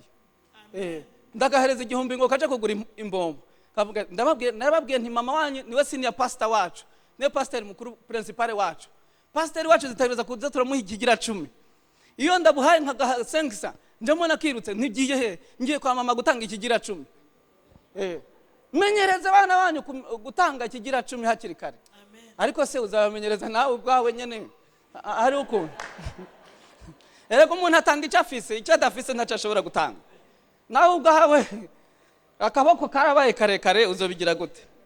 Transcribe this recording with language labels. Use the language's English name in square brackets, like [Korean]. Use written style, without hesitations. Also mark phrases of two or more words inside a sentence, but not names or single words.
[Rundi] Ndagahereza igihumbi ngo kaje kugura imbombo. Kavuga ndababwiye nti mama wanyu niwe [English] senior pastor [Rundi] wacu. Niwe pastor mukuru principal wacu. Pastor wacu zitagereza kuza turamuha ikigira 10. Iyo ndabuhaye nka sengisa ndamona kirutse ntigiye he ngiye kwa mama gutanga ikigira 10. Menyereza abana banyu gutanga ikigira 10 hakiri kare. Ariko se uzabamenyereza nawe ubwawe nyene ari uko. Ereko umuntu atanga icyo afise icyo adafise ntacyo ashobora gutanga. Nawe ubwawe akaboko karabaye karekare uzobigira gute?